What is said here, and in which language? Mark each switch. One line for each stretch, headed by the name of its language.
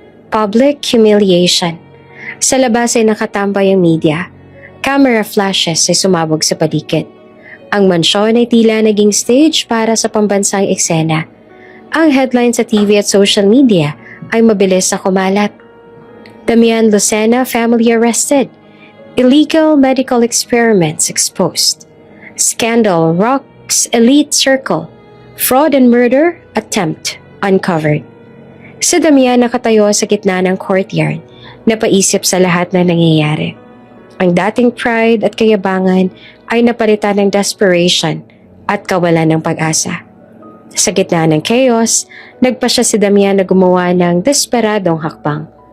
English: Public humiliation.
Filipino: Sa labas ay nakatambay ang media. Camera flashes ay sumabog sa paligid. Ang mansyon ay tila naging stage para sa pambansang eksena. Ang headlines sa TV at social media ay mabilis na kumalat.
English: Damian Lucena family arrested. Illegal medical experiments exposed. Scandal rocks elite circle. Fraud and murder attempt uncovered.
Filipino: Si Damian nakatayo sa gitna ng courtyard, napaisip sa lahat na nangyayari. Ang dating pride at kayabangan ay napalitan ng desperation at kawalan ng pag-asa. Sa gitna ng chaos, nagpa siya si Damian na gumawa ng desperadong hakbang.